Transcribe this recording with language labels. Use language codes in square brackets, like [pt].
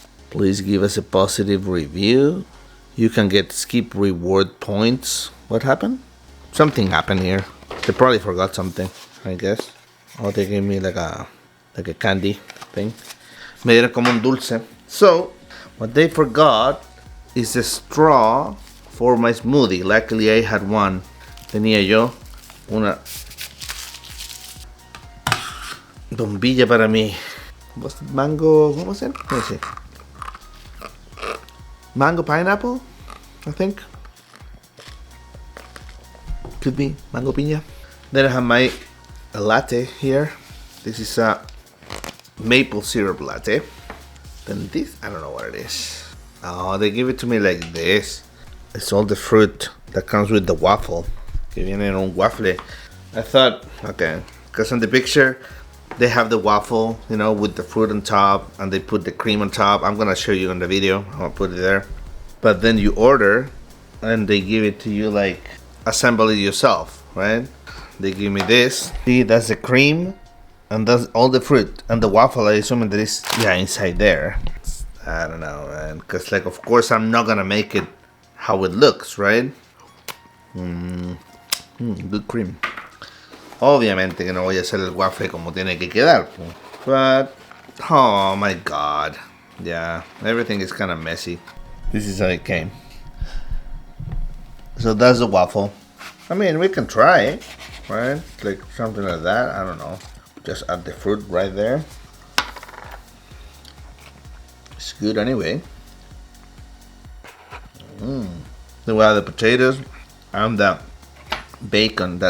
[en] Please give us a positive review. You can get skip reward points. What happened? Something happened here. They probably forgot something, I guess. Oh, they gave me like a candy thing. [es] Me dieron como un dulce. [en] So, what they forgot is a straw for my smoothie. Luckily, I had one. [es] Tenía yo una bombilla para mí. [en] What's it? Mango, what was it? Let me see. Mango pineapple, I think. Could be mango piña. Then I have my latte here. This is a maple syrup latte. Then this, I don't know what it is. Oh, they give it to me like this. It's all the fruit that comes with the waffle. [es] Que viene en un waffle. [en] I thought, okay, because on the picture they have the waffle, you know, with the fruit on top, and they put the cream on top. I'm gonna show you in the video. I'll put it there. But then you order, and they give it to you like assemble it yourself, right? They give me this. See, that's the cream, and that's all the fruit, and the waffle. I assume that is inside there. I don't know, man. Cause like, of course, I'm not gonna make it how it looks, right? Good cream. [es] Obviamente que no voy a hacer el waffle como tiene que quedar, [en] but oh my god, yeah, everything is kind of messy. This is how it came. So that's the waffle. I mean, we can try it, right? Like something like that. I don't know. Just add the fruit right there. It's good anyway. Then we have the potatoes and the bacon.